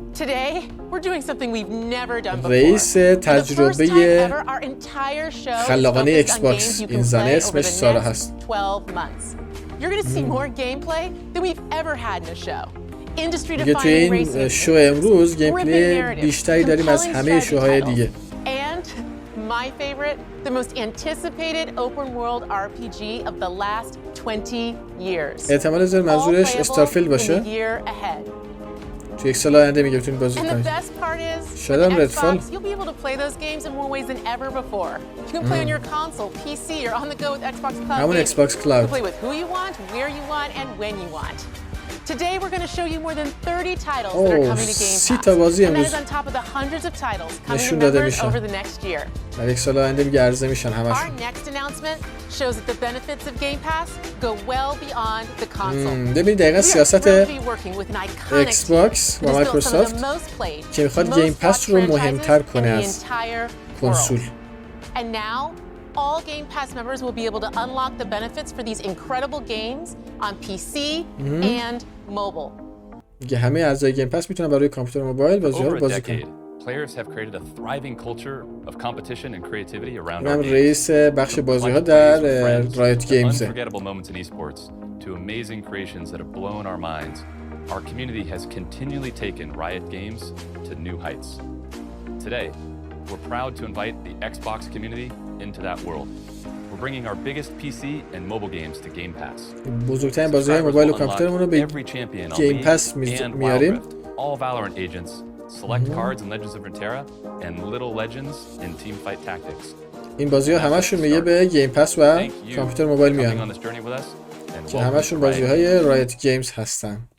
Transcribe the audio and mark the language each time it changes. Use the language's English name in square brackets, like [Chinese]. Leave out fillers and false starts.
[English] Today, we're doing something we've never done before. [Persian] رئیس تجربه خلاقانه ایکس باکس، این زنه اسمش سارا هست. [English] 12 months. You're going to see more gameplay than we've ever had in a show. [Persian] دیگه توی این شو امروز گیم پلی بیشتری داریم از همه شوهای دیگه. [English] And my favorite, the most anticipated open world RPG of the last 20 years. [Persian] احتمال زیاد منظورش استارفیلد باشه. تو یک سال آینده میگه بتونید بازی کنید. شاید هم ردفال. [English] You'll be able to play those games in more ways than ever before. You can play on your console, PC, or on the go with Xbox Cloud. [Persian] همون Xbox Cloud. [English] You can play with who you want, where you want, and when you want. Today we're going to show you more than 30 titles that are coming to Game Pass. And that is on top of the hundreds of titles coming to members over the next year. [Persian] در یک سال آینده میگه عرضه میشن همشون. [English] Our next announcement shows that the benefits of Game Pass go well beyond the console. [Persian] ببینید دقیقاً سیاست ایکس باکس و مایکروسافت که میخواد گیم پس رو مهمتر کنه از کنسول. [English] And now all Game Pass members will be able to unlock the benefits for these incredible games on PC and mobile. [Persian] دیگه همه اعضای گیم پس میتونن برای کامپیوتر و موبایل بازی‌ها رو بازی کنن. [English] Players have created a thriving culture of competition and creativity around our [Persian] من [English] games. [Persian] رئیس بخش بازی‌ها در رایت گیمز. [English] Unforgettable moments in esports to amazing creations that have blown our minds. Our community has continually taken Riot Games to new heights. Today, we're proud to invite the Xbox community into that world. We're bringing our biggest PC and mobile games to Game Pass. [Persian] بزرگترین بازی‌های موبایل و کامپیوترمون رو به گیم پس میاریم. [English] All Valorant agents, select cards in Legends of Runeterra, and Little Legends in Teamfight Tactics. [Persian] این بازی‌ها همشون میگه به گیم پس و کامپیوتر موبایل میان. که همشون بازی‌های رایت گیمز هستن.